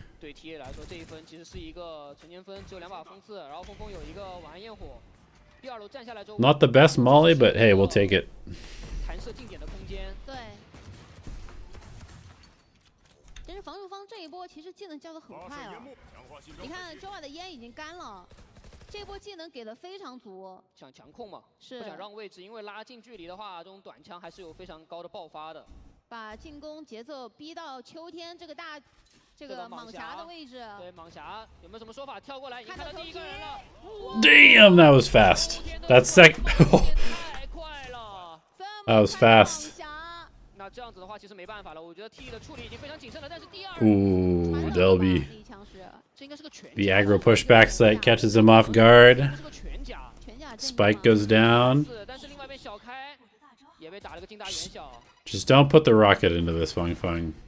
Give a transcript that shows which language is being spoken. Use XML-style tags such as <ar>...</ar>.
<zh>对 TA 来说，这一分其实是一个成年分，只有2把锋刺，然后峰峰有一个晚安焰火。第2楼站下来之后</zh> <en>，Not the best molly, but hey, we'll take it.</en> <zh>弹射近点的空间。对。但是防守方这一波其实技能交的很快啊。你看 Joa 的烟已经干了，这波技能给的非常足。想强控嘛，是不想让位置，因为拉近距离的话，这种短枪还是有非常高的爆发的。把进攻节奏逼到秋天这个蟒侠的位置。对，蟒侠有没有什么说法？跳过来，已经看到第1个人了。</zh> <en>Damn, that was fast. That's second.</en> <zh>太快了。</zh> <en>That was fast.</en> <zh>那这样子的话，其实没办法了。我觉得 T 的处理已经非常谨慎了，但是第2。</zh> <en>Ooh, Delby.</en> <zh>这应该是个全。</zh> <en>The aggro pushback site catches him off guard. Spike goes down.</en> <zh>但是另外一边小开也被打了个近大远小。</zh> <en>Just don't put the rocket into this, Fang.</en>